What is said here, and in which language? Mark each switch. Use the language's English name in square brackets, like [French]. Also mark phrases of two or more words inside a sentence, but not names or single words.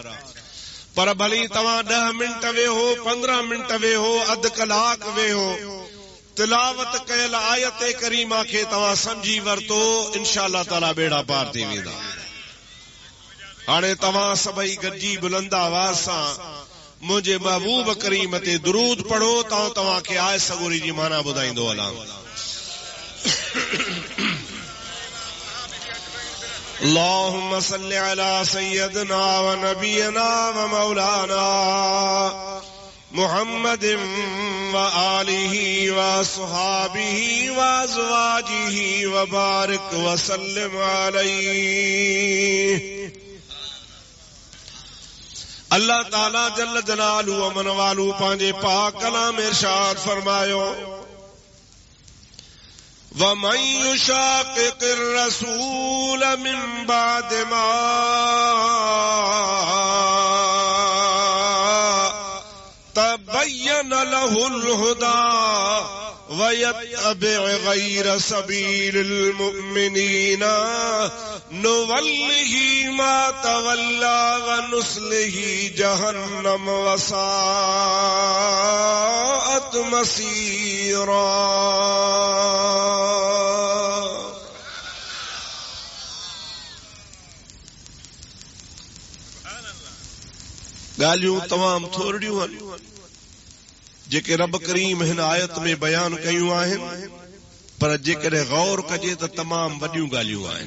[Sindhi] पर भली तव्हां 10 मिंट वेहो, 15 मिंट वेहो, अधु कलाक वेहो, तिलावत कयल आयत करीमा खे तव्हां समझी वरतो, [Arabic] إن شاء الله تعالى [Sindhi] बेड़ा पार थी वेंदा. हाणे तव्हां सभई गॾिजी बुलंद आवाज़ सां मुंहिंजे महबूब करीम ते दुरूद पढ़ो त तव्हां खे आयत सगोरी जी माना ॿुधाईंदो हलां. [Arabic] اللهم صل على سيدنا ونبينا ومولانا محمد وآله وصحابه وازواجه وبارك وسلم عليه. اللہ تعالی جل جلالہ [Sindhi] امن والو پانجے پاک کلام ارشاد فرمایو، [Arabic] وَمَن يُشَاقِقِ الرَّسُولَ مِن بَعْدِ مَا تَبَيَّنَ لَهُ الْهُدَى وَيَتَّبِعْ غَيْرَ سَبِيلِ الْمُؤْمِنِينَ نُوَلِّهِ مَا تَوَلَّى وَنُصْلِهِ جَهَنَّمَ وَسَاءَتْ مَصِيرًا. [Sindhi] ॻाल्हियूं तमाम थोरियूं आहिनि जेके रब करीम हिन आयत में बयान कयूं आहिनि, पर जेकॾहिं गौर कजे त तमाम वॾियूं ॻाल्हियूं आहिनि.